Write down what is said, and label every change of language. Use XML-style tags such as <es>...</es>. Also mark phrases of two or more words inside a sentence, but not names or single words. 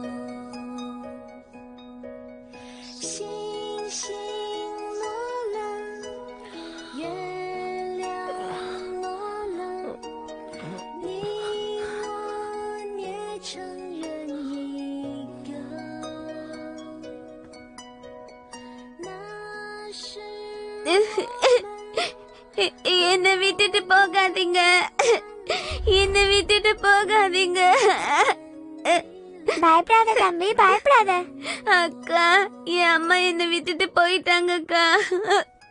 <zh>星星落了，月亮落了，你我捏成人一个。那是</zh> <ta>என்னை விட்டுட்டு போகாதீங்க, என்னை விட்டுட்டு போகாதீங்க. பயப்படாத தம்பி, பயப்படாத. அக்கா, என் அம்மா என்னை விட்டுட்டு போயிட்டாங்க அக்கா.</ta>